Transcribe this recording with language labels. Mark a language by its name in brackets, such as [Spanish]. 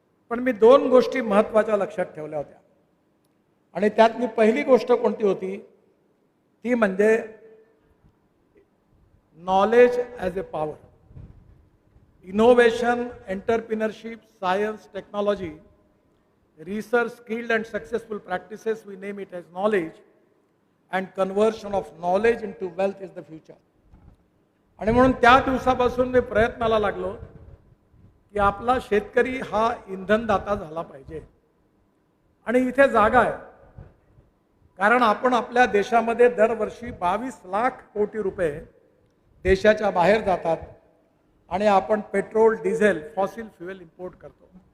[Marathi] पण मी 2 गोष्टी महत्त्वाच्या लक्षात ठेवल्या होत्या आणि त्यातली पहिली गोष्ट कोणती होती ती म्हणजे [English] Knowledge as a power. Innovation, entrepreneurship, science, technology research, skilled and successful practices, we name it as knowledge, and conversion of knowledge into wealth is the future. [Marathi] आणि म्हणून त्या दिवसापासून मी प्रयत्नाला लागलो की आपला शेतकरी हा इंधनदाता झाला पाहिजे. आणि इथे जागा आहे, कारण आपण आपल्या देशामध्ये दरवर्षी 22 लाख कोटी रुपये देशाच्या बाहेर जातात आणि आपण petrol, diesel, fossil fuel import करतो.